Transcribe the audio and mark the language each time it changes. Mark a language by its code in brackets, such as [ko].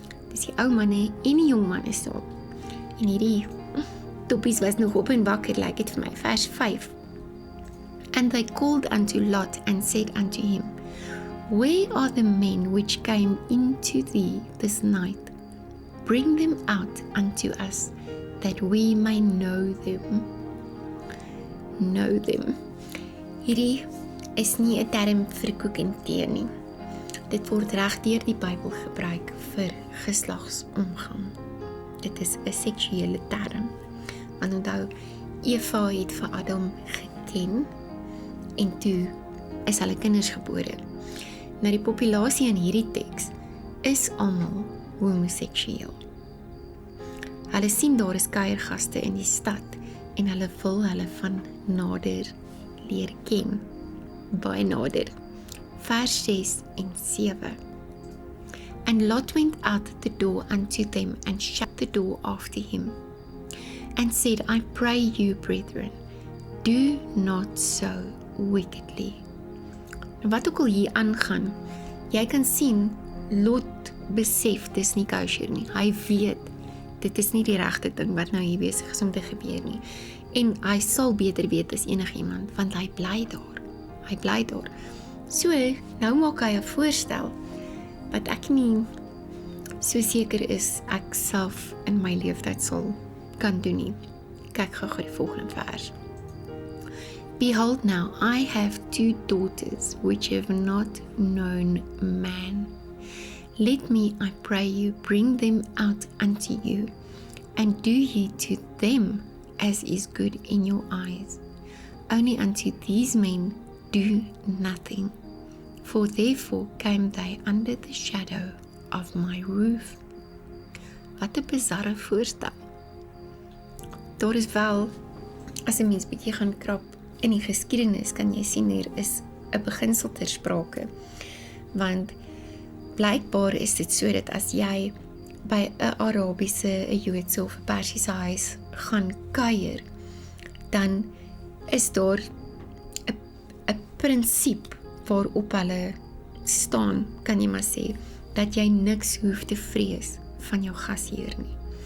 [af] Dis die ou manne en die jong manne is daar. En hierdie toppies was nog op en wakker, lyk dit vir my, vers 5. [en] And they called unto Lot and said unto him, Where are the men which came into thee this night? Bring them out unto us, that we may know them. Know them. [af] Hierdie is nie 'n term vir koek en tee nie. Dit word reg deur die Bybel gebruik vir geslagsomgang. Dit is 'n seksuele term. Want onthou, Eva het vir Adam geken, en toe is hulle kinders gebore. Nou die populasie in hierdie teks is almal homoseksueel. Hulle sien daar is kuiergaste in die stad, en hulle wil hulle van nader leer ken. Baie nader. Vers 6 en 7. [en] And Lot went out the door unto them, and shut the door after him, and said, I pray you, brethren, do not so wickedly. [af] En wat ook al hier aangaan, jy kan sien, Lot besef, dis nie kosher nie. Hy weet, dit is nie die regte ding wat nou hier besig is om te gebeur nie. En hy sal beter weet as enigiemand, want hy bly daar. Hy bly daar. So, nou maak hy 'n voorstel, wat ek nie so seker is, ek self in my leeftyd sal kan doen nie. Kyk gou die volgende vers. [en] Behold now, I have 2 daughters, which have not known man. Let me, I pray you, bring them out unto you, and do ye to them as is good in your eyes. Only unto these men do nothing, for therefore came they under the shadow of my roof. [af] Wat 'n bizarre voorstel. Daar is wel, as 'n mens bietjie gaan krap in die geskiedenis, kan jy sien hier is 'n beginsel ter sprake. Want blykbaar is dit so dat as jy by 'n Arabiese, 'n Joodse of 'n Persiese huis gaan kuier, dan is daar 'n prinsip waarop hulle staan, kan jy maar sê, dat jy niks hoef te vrees van jou gasheer nie.